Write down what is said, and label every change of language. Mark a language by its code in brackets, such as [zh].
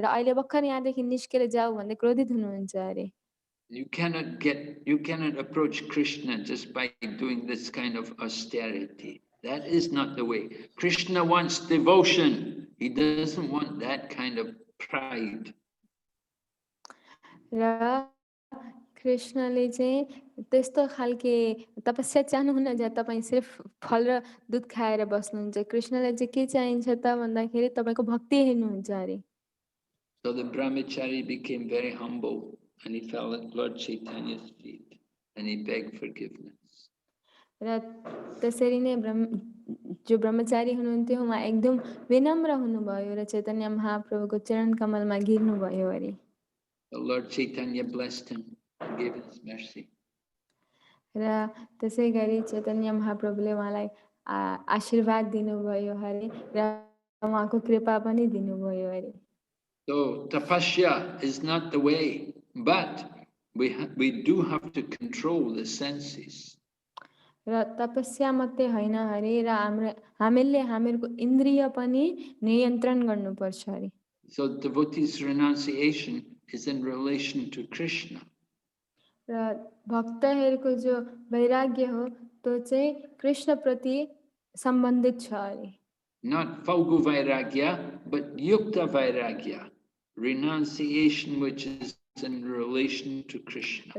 [ne] र अहिले भर्खर यहाँदेखि निस्केर जाऊ भन्दै क्रोधित हुनुहुन्छ अरे। [en] You cannot approach Krishna just by doing this kind of austerity. That is not the way. Krishna wants devotion. He doesn't want that kind of pride. [ne] र कृष्णले चाहिँ त्यस्तो खालके तपस्या चाहनुहुन्न जहाँ तपाईँ सिर्फ फल र दुध खाएर बस्नुहुन्छ। कृष्णलाई चाहिँ के चाहिन्छ त भन्दाखेरि तपाईँको भक्ति हेर्नुहुन्छ अरे। [en] So the brahmachari became very humble and he fell at Lord Chaitanya's feet and he begged forgiveness. [ne] र त्यसरी नै जो ब्रह्मचारी हुनुहुन्थ्यो उहाँ एकदम विनम्र हुनुभयो र चैतन्य महाप्रभुको चरण कमलमा गिर्नुभयो अरे। [en] The Lord Chaitanya blessed him and gave his mercy. [ne] र त्यसै गरी चैतन्य महाप्रभुले उहाँलाई आशीर्वाद दिनुभयो अरे र उहाँको कृपा पनि दिनुभयो अरे। [en] So tapasya is not the way, but we do have to control the senses. [ne] र तपस्या मात्रै होइन अरे र हामीले हामीहरूको इन्द्रिय पनि नियन्त्रण गर्नुपर्छ अरे. [en] So devotees' renunciation is in relation to Krishna. [ne] र भक्तहरूको जो वैराग्य हो त्यो चाहिँ कृष्ण प्रति सम्बन्धित छ अरे. [en] Not Falgu Vairagya, but Yukta Vairagya, renunciation which is in relation to Krishna.